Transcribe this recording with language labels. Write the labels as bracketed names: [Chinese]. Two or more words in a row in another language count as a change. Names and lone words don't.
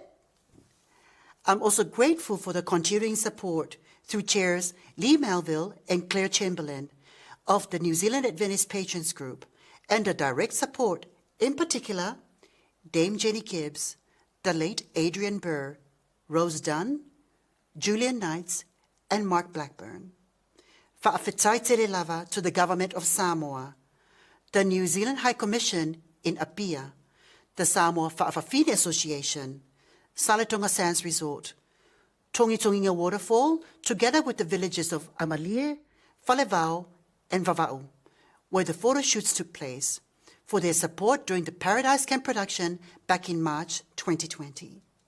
[English] I'm also grateful for the continuing support through chairs Lee Melville and Claire Chamberlain of the New Zealand at Venice Patrons Group, and the direct support, in particular, Dame Jenny Gibbs, the late Adrian Burr, Rose Dunn, Julian Knights, and Mark Blackburn. [Samoan] Faʻafafine lava [English] to the Government of Samoa, the New Zealand High Commission in Apia, the Samoa Faʻafafine Association, Saletonga Sands Resort, Tongitonginga Waterfall, together with the villages of Amalie, Falevao, and Vava'u, where the photo shoots took place, for their support during the Paradise Camp production back in March 2020.